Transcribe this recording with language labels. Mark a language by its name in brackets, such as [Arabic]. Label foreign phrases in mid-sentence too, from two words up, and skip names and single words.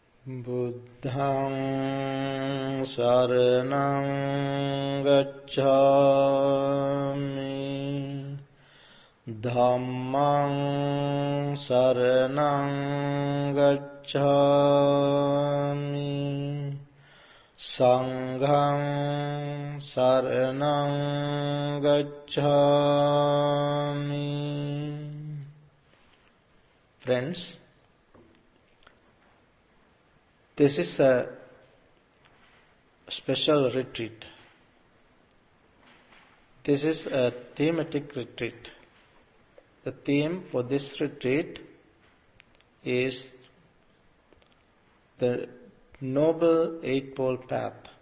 [Pali] Buddhaṃ saraṇaṃ gacchāmi, Dhammaṃ saraṇaṃ gacchāmi, Saṅgham saraṇaṃ gacchāmi. [English] Friends, this is a special retreat. This is a thematic retreat. The theme for this retreat is the Noble Eightfold Path.